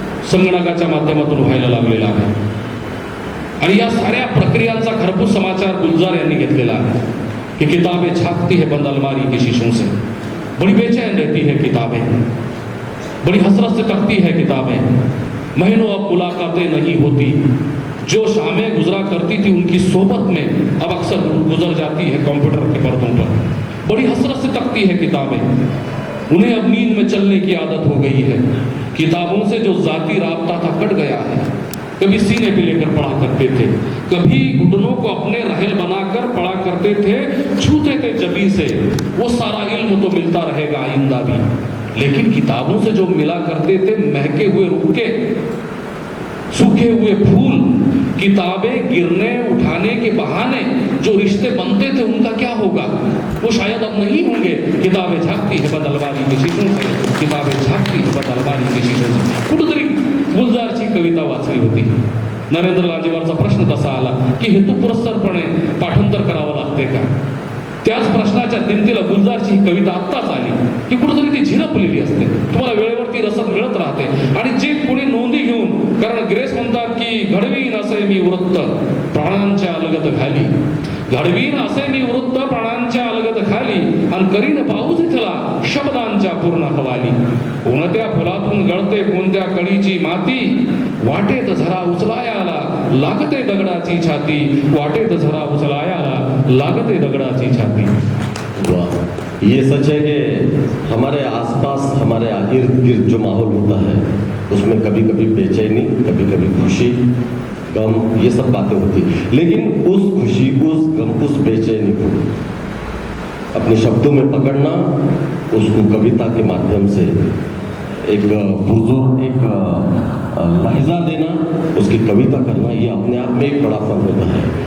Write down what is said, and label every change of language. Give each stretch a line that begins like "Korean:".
Marathi: संगणकाच्या माध्यमातून व्हायला लागलेला आहे आणि या साऱ्या प्रक्रियांचा खरपूस समाचार गुलजार यांनी घेतलेला आहे कि
Hindi: किताबें झांकती है बंद अलमारी की शीशों से, बड़ी बेचैन रहती है किताबें, बड़ी हसरत से तकती है किताबें, महीनों अब मुलाकातें नहीं होती, जो शामें गुजरा करती थी उनकी सोबत में अब अक्सर गुजर जाती है कंप्यूटर के पर्दों पर। बड़ी हसरत से तकती है किताबें, उन्हें अब नींद में चलने की आदत हो गई है। किताबों से जो जाती राबता था कट गया है। कभी सीने पे लेकर पढ़ा करते थे, कभी घुटनों को अपने रहल बनाकर पढ़ा करते थे, छूते थे जबी से। वो सारा इल्म तो मिलता रहेगा आइंदा भी, लेकिन किताबों से जो मिला करते थे महके हुए रुक्के, सूखे हुए फूल, किताबें गिरने उठाने के बहाने जो रिश्ते बनते थे उनका क्या होगा? वो शायद अब नहीं होंगे। किताबें झांकती है बदलवारी की शीशों से, किताबें झांकती है बदलवारी की शीशों से.
Marathi: कुठेतरी गुलजारची कविता वाचली होती. नरेंद्र लांजेवारचा प्रश्न तसा आला की हेतुपुरस्सरपणे पाठांतर करावं लागते का? त्याच प्रश्नाच्या दिमतीला गुलजारची ही कविता आत्ताच आली की कुठेतरी ती झिरपलेली असते, तुम्हाला वेळेवरती रसद मिळत राहते. आणि जे कोणी नोंदी घेऊन, कारण ग्रेस म्हणतात की घडवीन असे मी वृत्त प्राणांच्या अलगत घाली, घडवीन असे मी वृत्त प्राणांच्या अलगत खाली, आणि करीन पाऊस इथला शब्दांच्या पूर्ण हवाली. कोणत्या फुलातून गळते कोणत्या कळीची माती, वाटेत झरा उचलायाला लागते दगडाची छाती, वाटेत झरा उचलायाला लागते दगडाची छाती.
Hindi: वाह, ये सच है कि हमारे आसपास हमारे इर्द गिर्द जो माहौल होता है उसमें कभी कभी बेचैनी, कभी कभी खुशी, गम, ये सब बातें होती, लेकिन उस खुशी, उस गम, उस बेचैनी को अपने शब्दों में पकड़ना, उसको कविता के माध्यम से एक बुजुर्ग, एक लहजा देना, उसकी कविता करना, ये अपने आप में एक बड़ा फन होता है.